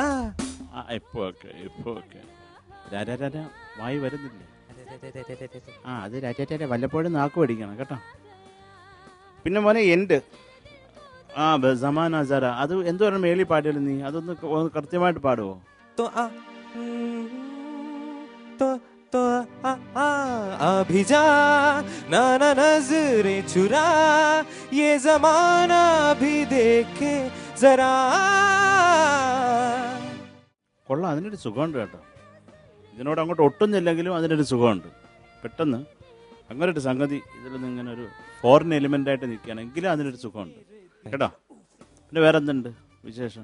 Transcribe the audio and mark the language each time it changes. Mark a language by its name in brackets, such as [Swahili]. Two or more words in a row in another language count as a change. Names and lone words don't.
[Malayalam] ഇപ്പോൾ ഓക്കെ രാരാ വായി വരുന്നില്ല. അത് രാജാ വല്ലപ്പോഴും നാക്ക് പഠിക്കണം കേട്ടോ. പിന്നെ മോനെ എൻഡ് സമാന സര, അത് എന്തോ പറഞ്ഞ മേളി പാടിയല്ലോ നീ, അതൊന്ന് കൃത്യമായിട്ട് പാടുവോ? [Hindi] तो अभी जा, ना ना नजरे चुरा, ये जमाना भी देखे जरा. [Malayalam] കൊള്ളാം, അതിനൊരു സുഖമുണ്ട് കേട്ടോ. ഇതിനോട് അങ്ങോട്ട് ഒട്ടുന്നില്ലെങ്കിലും അതിനൊരു സുഖമുണ്ട്. പെട്ടെന്ന് അങ്ങനെ ഒരു സംഗതി ഇതിലൊന്നും ഇങ്ങനെ ഒരു [English] foreign element [Malayalam] ആയിട്ട് നിൽക്കുകയാണ്, എങ്കിലും അതിനൊരു സുഖമുണ്ട് കേട്ടോ. പിന്നെ വേറെ എന്തുണ്ട് വിശേഷം?